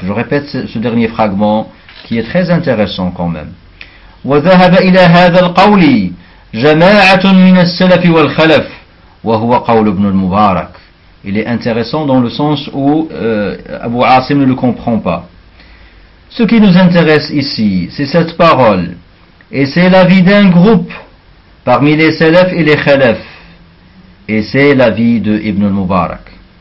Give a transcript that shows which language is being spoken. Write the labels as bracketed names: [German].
[French] Je répète ce dernier fragment qui est très intéressant quand même. [Arabic] وذهب إلى هذا القول جماعة من السلف والخلف وهو قول ابن المبارك. [French] Il est intéressant dans le sens où Abu Asim ne le comprend pas. Ce qui nous intéresse ici, c'est cette parole et c'est l'avis d'un groupe parmi les salaf et les khalaf et c'est l'avis de Ibn al-Mubarak.